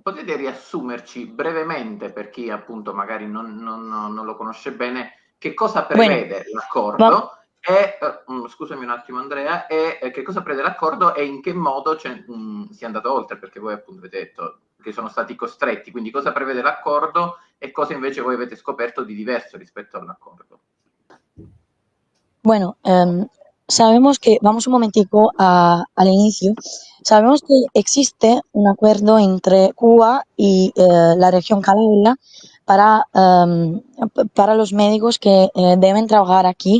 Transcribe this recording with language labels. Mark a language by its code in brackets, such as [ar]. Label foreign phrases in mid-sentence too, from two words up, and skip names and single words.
[it] potete riassumerci brevemente, per chi appunto magari non lo conosce bene, che cosa prevede l'accordo e, scusami un attimo Andrea, che cosa prevede l'accordo e in che modo si è andato oltre, perché voi appunto avete detto che sono stati costretti, quindi cosa prevede l'accordo e cosa invece voi avete scoperto di diverso rispetto all'accordo. [es] Bueno, sabemos que, vamos un momentico al inicio, sabemos que existe un acuerdo entre Cuba y la región Calabria para los médicos que deben trabajar aquí.